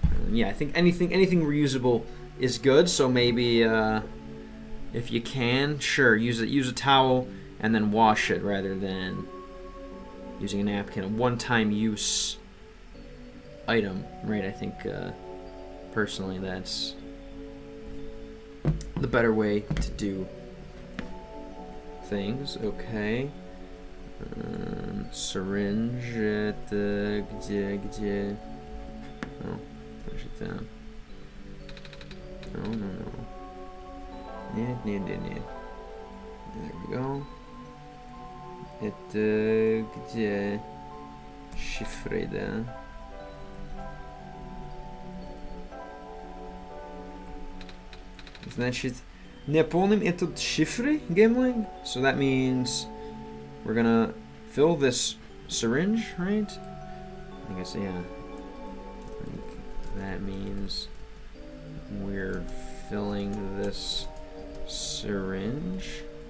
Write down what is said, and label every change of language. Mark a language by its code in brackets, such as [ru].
[en] Yeah, I think anything reusable is good. So maybe if you can, sure, use a towel and then wash it rather than using a napkin. A one-time use item, right? I think personally that's the better way to do things. Okay. [ru] Syringe, это где? [en] Oh, push it down. No. [ru] Нет. [en] There we go. [ru] Это где? Шифры, да? Значит, не помним этот шифры, Gameling? [en] So that means we're gonna fill this syringe, right? I guess, yeah. I think that means we're filling this syringe.